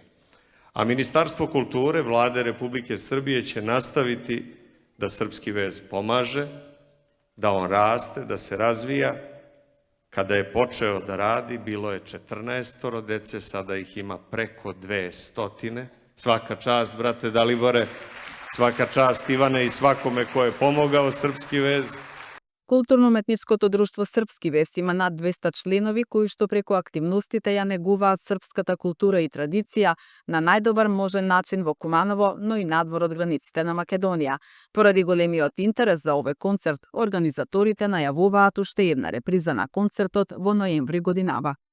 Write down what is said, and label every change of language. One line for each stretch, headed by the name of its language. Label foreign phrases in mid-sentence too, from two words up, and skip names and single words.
Serbian: A Ministarstvo kulture Vlade Republike Srbije će nastaviti da srpski vez pomaže, da on raste, da se razvija. Kada je počeo da radi, bilo je 14 dece, sada ih ima preko 200. Svaka čast, brate Dalibore, svaka čast Ivane i svakome ko je pomogao srpski vez.
Macedonian: Културно-уметничкото друштво Српски вез има над 200 членови кои што преку активностите ја негуваат српската култура и традиција на најдобар можен начин во Куманово, но и надвор од границите на Македонија. Поради големиот интерес за овој концерт, организаторите најавуваат уште една реприза на концертот во ноември годинава.